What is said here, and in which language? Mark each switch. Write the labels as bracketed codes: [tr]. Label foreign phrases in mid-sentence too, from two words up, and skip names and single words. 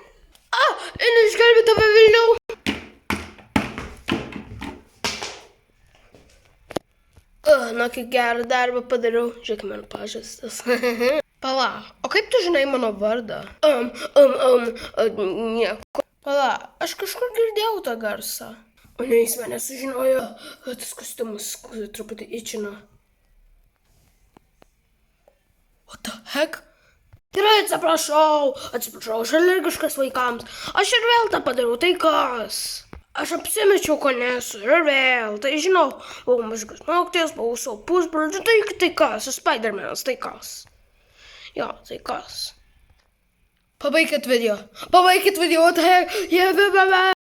[lt] Einu išgelbėti tave Vilniau. Na, kai gerą darbą padariau, žiūrėk, man pažastas. Pala, o kaip tu žinai mano vardą? Nieko. Pala, aš kažkur girdėjau tą garsą. O ne, jis mane sužinojo, tas kostiumas truputį įčino. [en] What the heck? [lt] Gerai, atsiprašau, aš alergiškas vaikams. Aš ir vėl tą padariau, tai kas? Aš apsimečiau, ko nesu ir vėl, tai žinau, buvau mažas mokytojas, buvau savo pusbroliu, tai kas, Spidermanas, tai kas? Jo, tai kas? Pabaikit video, [en] what the heck?